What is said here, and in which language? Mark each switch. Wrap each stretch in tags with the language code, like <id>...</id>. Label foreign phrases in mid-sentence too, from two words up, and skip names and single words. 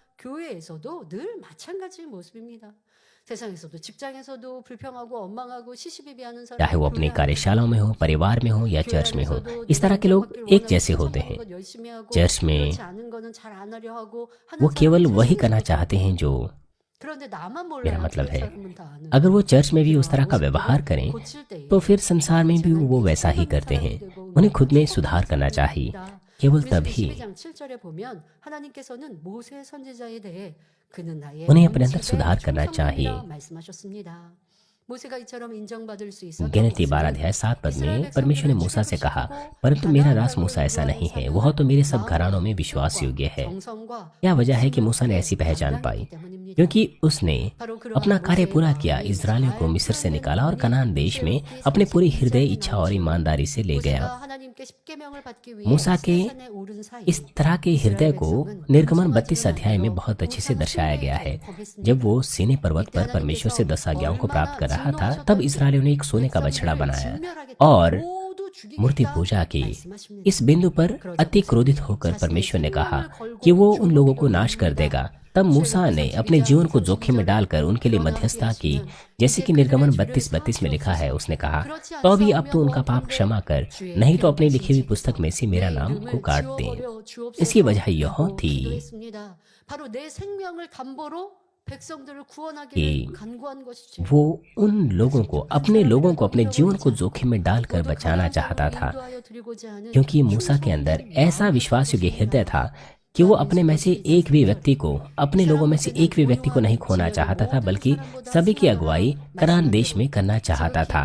<hi>चाहे वो अपनी कार्यशालाओं में हो, परिवार में हो या चर्च में हो, इस तरह के लोग एक जैसे होते हैं। चर्च में वो केवल वही करना चाहते हैं जो</hi> <ko>그런데 나만</ko> <hi>मेरा</hi> <ko>몰라요.</ko> <hi>मतलब</hi> <ko>주위</ko> <hi>है,</hi> <ko>사람은 다 아는.</ko> <hi>अगर वो चर्च में भी उस तरह का</hi> <ko>옷을</ko> <hi>व्यवहार करें</hi> <ko>고칠 때</ko> <hi>तो फिर संसार में भी वो वैसा ही करते हैं। उन्हें खुद में सुधार करना चाहिए। केवल तभी</hi> <ko>12장 7절에 보면 하나님께서는 모세 선지자에 대해 그는 나의</ko> <hi>उन्हें अपने अंदर</hi> <ko>언집에</ko> <hi>सुधार करना चाहिए।</hi> <ko>충성함이라 말씀하셨습니다. 모세가 이처럼 인정받을 수 있었던</ko> <hi>गिनती</hi> <ko>것은</ko> <hi>12 अध्याय 7 पद</hi> <ko>이스라엘</ko> <hi>में परमेश्वर ने</hi> <ko>백성들을</ko> <hi>मूसा से कहा,</hi> <ko>주목시키고</ko> <hi>परंतु मेरा दास</hi> <ko>가나안</ko> <hi>मूसा ऐसा</hi> <ko>땅을</ko> <hi>नहीं है,</hi> <ko>구하는</ko> <hi>वह तो मेरे सब</hi> <ko>마음의</ko> <hi>घरानों में विश्वास</hi> <ko>뜻과</ko> <hi>योग्य है।</hi> <ko>정성과</ko> <hi>क्या वजह है कि</hi> <ko>신념</ko> <hi>मूसा ने</hi> <ko>속에</ko> <hi>ऐसी पहचान</hi> <ko>담당했기</ko> <hi>पाई?</hi> <ko>때문입니다.</ko> <hi>क्योंकि उसने</hi> <ko>바로 그러한</ko> <hi>अपना कार्य</hi> <ko>모세의</ko> <hi>पूरा किया,</hi> <ko>마음이</ko> <hi>इस्राएलियों को</hi> <ko>잘</ko> <hi>मिस्र से निकाला और</hi> <ko>표현된</ko> <hi>कनान देश में</hi> <ko>출애굽기</ko> <hi>अपने पूरी हृदय</hi> <ko>32장에</ko> <hi>इच्छा और</hi> <ko>나오지만</ko> <hi>ईमानदारी से ले गया।</hi> <ko>모세가 하나님께 십계명을 받기 위해</ko> <hi>मूसा के</hi> <ko>시내산에 오른 사이</ko> <hi>इस तरह के हृदय को</hi> <ko>이스라엘</ko> <hi>निर्गमन</hi> <ko>백성은</ko> <hi>32 अध्याय में बहुत अच्छे से दर्शाया गया है।</hi> <ko>모사가</ko> <hi>जब वो सीने पर्वत पर परमेश्वर से 10 आज्ञाओं को प्राप्त कर रहा था, तब इस्राएलियों ने एक सोने का बछड़ा बनाया और मूर्ति पूजा की। इस बिंदु पर अति क्रोधित होकर परमेश्वर ने कहा कि वो उन लोगों को नाश कर देगा। तब मूसा ने अपने जीवन को जोखिम में डालकर उनके लिए मध्यस्थता की, जैसे कि निर्गमन 32:32 में लिखा है। उसने कहा, तो अभी अब तो उनका पाप क्षमा कर, नहीं तो अपनी लिखी हुई पुस्तक में से मेरा नाम को काट दे। इसकी वजह यह थी</hi> <ko>바로 내 생명을 담보로 백성들을</ko> <hi>कि</hi> <ko>구원하기를 간구한 것이지.</ko> <hi>वो उन लोगों को, अपने लोगों को अपने जीवन को जोखिम में डालकर बचाना चाहता था, क्योंकि मूसा के अंदर ऐसा विश्वास योग्य हृदय था कि वो अपने में से एक भी व्यक्ति को, अपने लोगों में से एक भी व्यक्ति को नहीं खोना चाहता था, बल्कि सभी की अगुवाई कनान देश में करना चाहता था।</hi>